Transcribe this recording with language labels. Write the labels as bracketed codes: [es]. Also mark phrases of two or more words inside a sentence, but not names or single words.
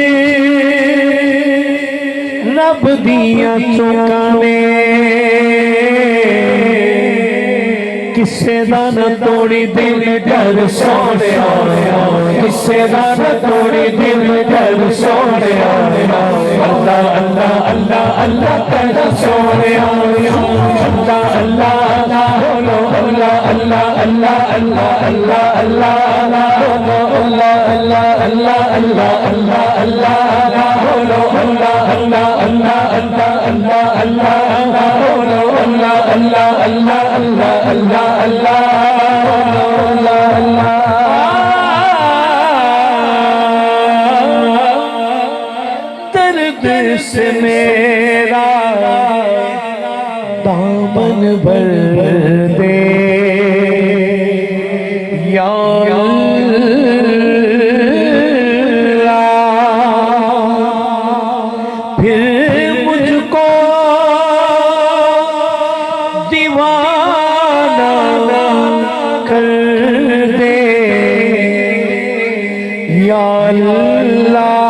[pa] رب دیاں چوکاں نے کسے دا نہ توڑی دل ڈر سونے آیا، کسے دا نہ توڑی دل ڈر سونے آیا. اللہ اللہ اللہ اللہ کر سونے آیا، اللہ اللہ بولو اللہ اللہ اللہ اللہ اللہ اللہ بولو اللہ اللہ اللہ اللہ اللہ اللہ بولو اللہ اللہ اللہ اللہ اللہ اللہ بولو اللہ اللہ اللہ اللہ اللہ اللہ اللہ اللہ. [ur] درد سے میرا دامن بھر دے یا اللہ، پھر مجھ کو دیوانہ کر دے یا اللہ.